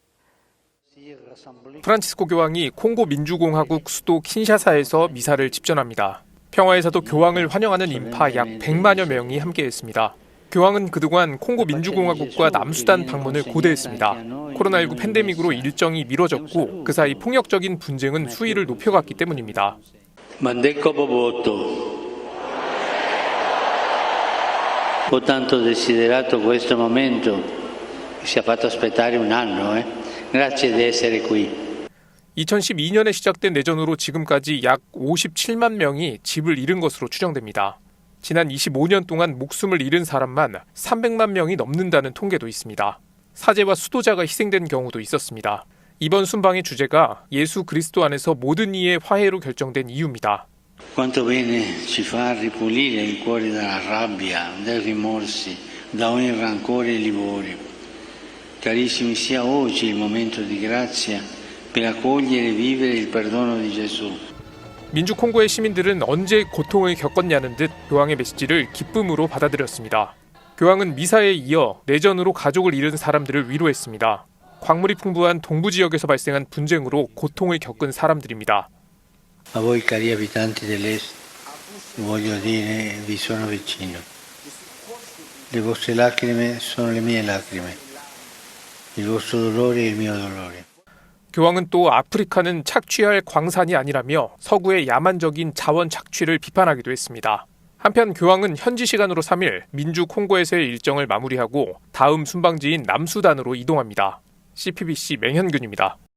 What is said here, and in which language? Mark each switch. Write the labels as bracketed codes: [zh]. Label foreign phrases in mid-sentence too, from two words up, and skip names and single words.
[ko] 프란치스코 교황이 콩고 민주공화국 수도 킨샤사에서 미사를 집전합니다. 평화에서도 교황을 환영하는 인파 약 100만여 명이 함께했습니다. 교황은 그동안 콩고 민주공화국과 남수단 방문을 고대했습니다. 코로나19 팬데믹으로 일정이 미뤄졌고 그 사이 폭력적인 분쟁은 수위를 높여갔기 때문입니다. [it] Ho tanto desiderato questo momento, ci ha fatto aspettare un anno. Grazie di essere qui. [ko] 2012년에 시작된 내전으로 지금까지 약 57만 명이 집을 잃은 것으로 추정됩니다. 지난 25년 동안 목숨을 잃은 사람만 300만 명이 넘는다는 통계도 있습니다. 사제와 수도자가 희생된 경우도 있었습니다. 이번 순방의 주제가 예수 그리스도 안에서 모든 이의 화해로 결정된 이유입니다. [it] Quanto bene ci fa ripulire il cuore dalla rabbia, dai rimorsi, da ogni rancore e livore. Carissimi, sia oggi il momento di grazia per accogliere e vivere il perdono di Gesù. [ko] 민주 콩고의 시민들은 언제 고통을 겪었냐는 듯 교황의 메시지를 기쁨으로 받아들였습니다. 교황은 미사에 이어 내전으로 가족을 잃은 사람들을 위로했습니다. 광물이 풍부한 동부 지역에서 발생한 분쟁으로 고통을 겪은 사람들입니다. [it] A voi cari abitanti dell'Est, voglio dire, vi sono vicino. Le vostre lacrime sono le mie lacrime. Il vostro dolore è il mio dolore. [ko] 교황은 또 아프리카는 착취할 광산이 아니라며 서구의 야만적인 자원 착취를 비판하기도 했습니다. 한편 교황은 현지 시간으로 3일 민주 콩고에서의 일정을 마무리하고 다음 순방지인 남수단으로 이동합니다. CPBC 맹현균입니다.